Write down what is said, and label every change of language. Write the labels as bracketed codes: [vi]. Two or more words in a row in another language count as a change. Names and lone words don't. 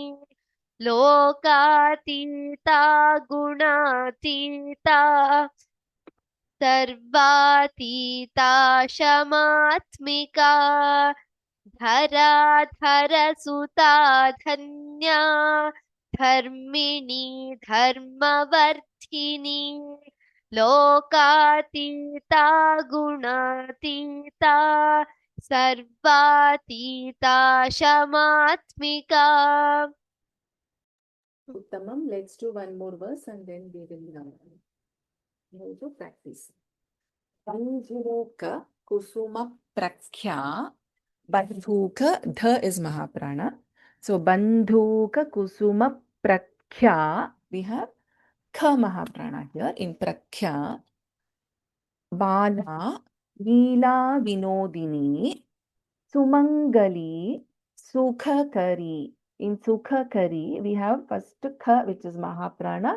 [sa] लोकातीता गुणातीता सर्वातीता शमात्मिका धरा धरसुता धन्या धर्मिणी धर्मवर्धिनी लोकातीता गुणातीता सर्वातीता शमात्मिका Uttamam, [en] let's do one more verse and then we will move to practice. [sa] बन्धूक कुसुम प्रख्या. [en] Bandhuka, dha is Mahaprana. So [sa] बन्धूक कुसुम प्रख्या. [en] We have Kha Mahaprana here in Prakhya. [sa] बाल लीला विनोदिनी सुमङ्गली सुखकरी. [en] In Sukhakari, we have first Kha, which is Mahaprana.